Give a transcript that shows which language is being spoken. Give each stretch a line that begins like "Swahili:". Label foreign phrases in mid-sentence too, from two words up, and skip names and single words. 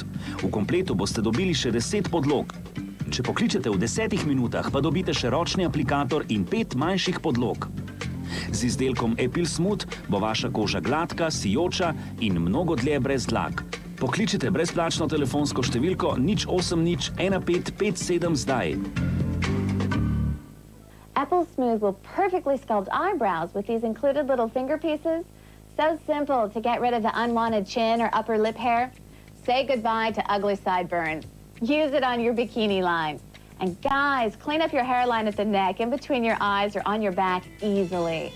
Slovenian: V kompletu boste dobili še 10 podlog. Če pokličete v 10 minutah, pa dobite še ročni aplikator in 5 manjših podlog. Z izdelkom Epilsmooth bo vaša koža gladka, sijoča in mnogo dlje brez dlak. Pokličite brezplačno telefonsko številko 080 1557 zdaj.
English: Epilsmooth will perfectly sculpt eyebrows with these included little finger pieces. So simple to get rid of the unwanted chin or upper lip hair. Say goodbye to ugly sideburns. Use it on your bikini line. And guys, clean up your hairline at the neck, in between your eyes or on your back easily.